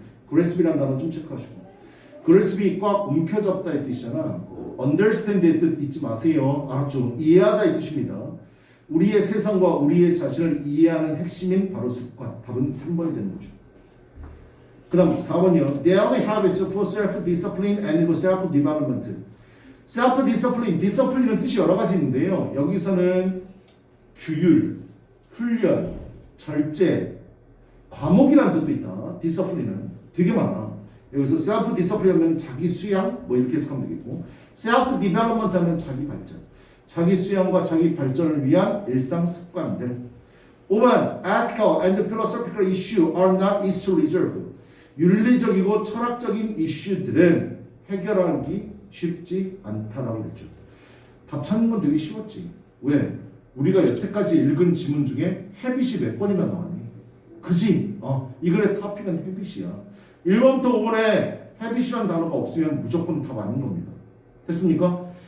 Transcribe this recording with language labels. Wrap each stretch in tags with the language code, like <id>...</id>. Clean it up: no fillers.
<ko>grasp이라는 단어 좀 체크하시고. grasp이 꽉 움켜잡다의 뜻이잖아. understand의 뜻 잊지 마세요. 알았죠? 이해하다의 뜻입니다. 우리의 세상과 우리의 자신을 이해하는 핵심인 바로 습관. 답은 3번이 되는 거죠. 그 다음 4번이요.</ko> <en>Daily habits for self-discipline and self-development. self-discipline,</en> <ko>discipline은 뜻이 여러 가지 있는데요. 여기서는 규율, 훈련, 절제, 과목이라는 뜻도 있다. discipline은 되게 많아. 여기서</ko> <en>self-discipline</en> <ko>하면 자기 수양 뭐 이렇게 해석하면 되겠고,</ko> <en>self-development</en> <ko>하면 자기 발전, 자기 수양과 자기 발전을 위한 일상 습관들.</ko> <en>5번 ethical and philosophical issue are not easy to resolve.</en> <ko>윤리적이고 철학적인 이슈들은 해결하기 쉽지 않다라고 그랬죠. 답 찾는 건 되게 쉬웠지. 왜? 우리가 여태까지 읽은 지문 중에 헤빗이 몇 번이나 나왔니? 그지? 이 글의 토픽은 헤빗이야. 1번부터 5번에 헤빗이라는 단어가 없으면 무조건 답 아닌 겁니다. 됐습니까?</ko>